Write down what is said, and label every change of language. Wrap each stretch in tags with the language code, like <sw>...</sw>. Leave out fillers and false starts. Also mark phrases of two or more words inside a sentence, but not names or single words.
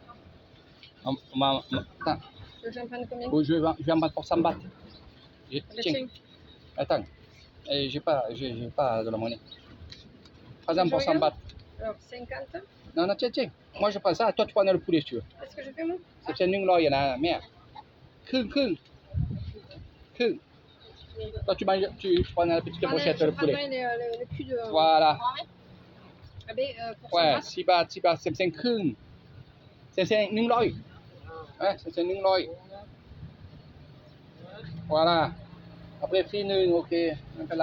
<fr>J'en prends combien? je vais en prendre pour 100 bahts. Tiens, Tiens. attends, j'ai pas de la monnaie. Prends-en pour 100 bahts. Alors, 50. Non, non, tiens, tiens. Moi, je prends ça. Toi, tu prends le poulet si tu veux. Qu'est-ce que je fais, moi? C'est une là, il y en a merde. Cรึ่ง. Toi, tu prends la petite brochette, Je le poulet. prendrai le cul de... Voilà. Ah ben, pour Ouais, 100 bahts. 10 bahts, c'est ครึ่ง c'est 100. Ouais, c'est 100. Voilà. Après, fille nung, ok. Un peu là.</fr>